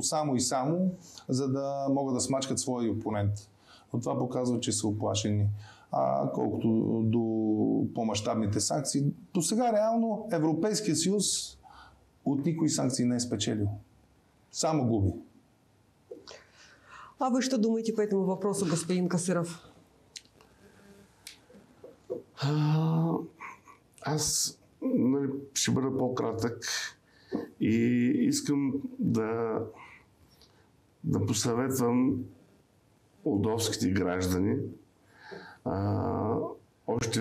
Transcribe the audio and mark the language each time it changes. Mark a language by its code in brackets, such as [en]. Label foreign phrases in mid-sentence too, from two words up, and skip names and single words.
[bg] Само и само, за да могат да смачкат своя опонент. Но това показва, че са оплашени. Колкото до по-мащабните санкции, до сега реално Европейския съюз от никои санкции не е спечелил. Само губи. [ru] А вы что думаете по этому вопросу, господин Касыров? [bg] Аз ще бъда по-кратък и искам да посъветвам молдовските граждани още